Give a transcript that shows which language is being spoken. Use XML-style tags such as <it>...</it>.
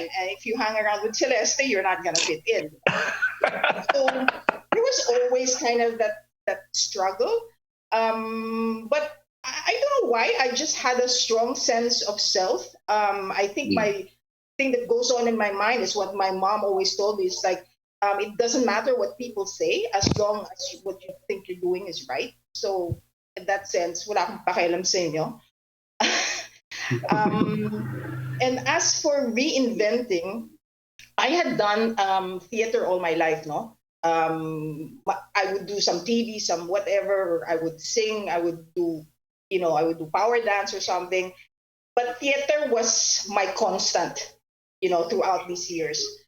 <en>And if you hang around with Celeste, you're not going to fit in. So there was always kind of that struggle. But I don't know why. I just had a strong sense of self. I think my thing that goes on in my mind is what my mom always told me. It's like, it doesn't matter what people say as long as what you think you're doing is right. So in that sense,</en> <tl>wala akong pakialam sa inyo.</tl> <en>And as for reinventing, I had done theater all my life, no? I would do some TV, some whatever, or I would sing, I would do power dance or something. But theater was my constant, you know, throughout these years.</en>